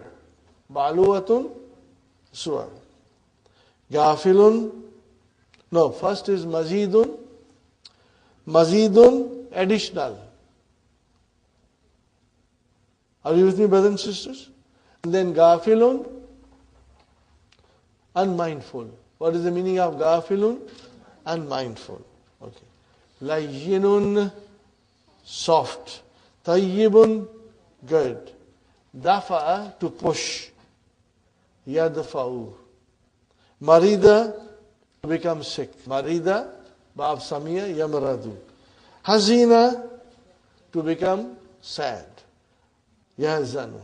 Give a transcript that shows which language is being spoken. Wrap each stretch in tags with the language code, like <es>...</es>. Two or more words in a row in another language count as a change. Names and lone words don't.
<ar>Baluatun, suwar. Gafilun, no,</ar> <en>first is mazidun.</en> <ar>Mazidun, additional.</ar> <en>Are you with me, brothers and sisters? And then ghafilun, unmindful. What is the meaning of ghafilun? Unmindful. Okay. Layyinun, soft.</en> <ar>Tayyibun,</ar> <en>good. Dafa'a, to push.</en> <ar>Yadfa'u. Marida,</ar> <en>to become sick.</en> <ar>Marida, Bab Samia, Yamradu.</ar> <en>Hazina, to become sad.</en> <ar>Yahzanu.</ar>